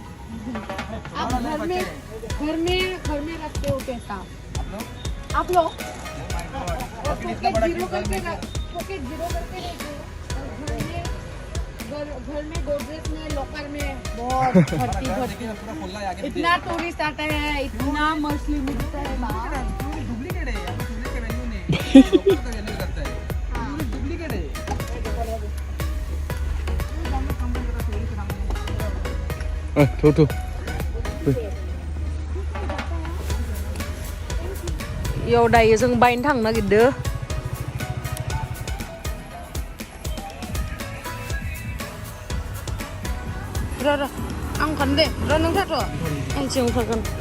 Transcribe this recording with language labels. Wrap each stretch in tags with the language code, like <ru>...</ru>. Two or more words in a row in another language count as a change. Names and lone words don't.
<hi>आप घर में रखते हो कैसा आप लोग पॉकेट जीरो करके रखते घर में गोदरेज में लॉकर में बहुत भर्ती इतना टूरिस्ट आता है इतना मछली मिलता है डुप्लीकेट है वैल्यू नहीं वैल्यू करता है डुप्लीकेट है थो</hi> <brx>याव दायो जों बायनो थांनो नागिरदो र' आं ओंखारनो दे र' नों थाथ' आं सिगां ओंखारगोन</brx>